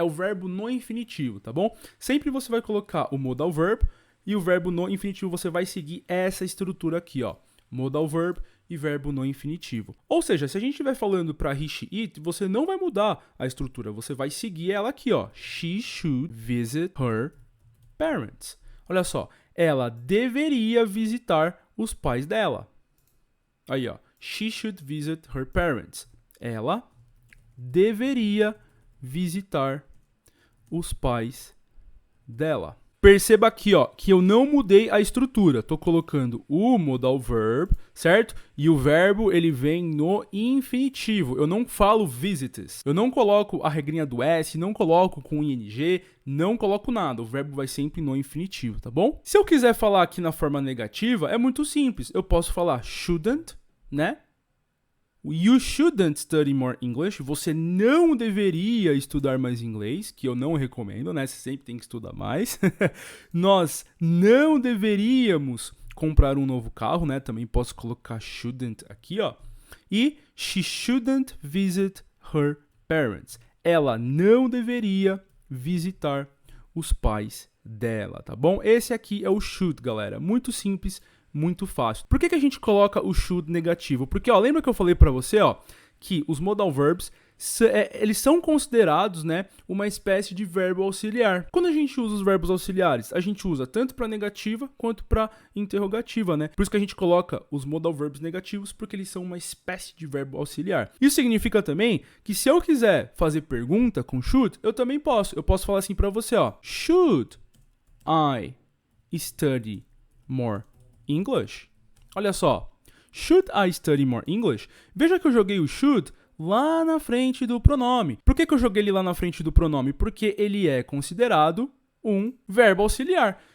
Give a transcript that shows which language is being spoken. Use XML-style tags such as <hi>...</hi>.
<pt>É o verbo no infinitivo, tá bom? Sempre você vai colocar o modal verb e o verbo no infinitivo você vai seguir essa estrutura aqui, ó. Modal verb e verbo no infinitivo. Ou seja, se a gente estiver falando para he, she, it, você não vai mudar a estrutura, você vai seguir ela aqui, ó.</pt> <en>She should visit her parents.</en> <pt>Olha só, ela deveria visitar os pais dela. Aí, ó.</pt> <en>She should visit her parents.</en> <pt>Ela deveria visitar os pais dela. Perceba aqui, ó, que eu não mudei a estrutura. Tô colocando o modal verb, certo? E o verbo, ele vem no infinitivo. Eu não falo visits. Eu não coloco a regrinha do S, não coloco com ing, não coloco nada. O verbo vai sempre no infinitivo, tá bom? Se eu quiser falar aqui na forma negativa, é muito simples. Eu posso falar shouldn't, né?</pt> <en>You shouldn't study more English.</en> <pt>Você não deveria estudar mais inglês, que eu não recomendo, né? Você sempre tem que estudar mais. Nós não deveríamos comprar um novo carro, né? Também posso colocar shouldn't aqui, ó.</pt> <en>E she shouldn't visit her parents.</en> <pt>Ela não deveria visitar os pais dela, tá bom? Esse aqui é o should, galera. Muito simples, muito fácil. Por que a gente coloca o should negativo? Porque, ó, lembra que eu falei pra você, ó, que os modal verbs eles são considerados, né, uma espécie de verbo auxiliar. Quando a gente usa os verbos auxiliares, a gente usa tanto para negativa quanto para interrogativa, né? Por isso que a gente coloca os modal verbs negativos, porque eles são uma espécie de verbo auxiliar. Isso significa também que se eu quiser fazer pergunta com should, eu também posso. Eu posso falar assim para você, ó.</pt> <en>Should I study more English?</en> <pt>Olha só.</pt> <en>Should I study more English?</en> <pt>Veja que eu joguei o should lá na frente do pronome. Por que eu joguei ele lá na frente do pronome? Porque ele é considerado um verbo auxiliar.</pt>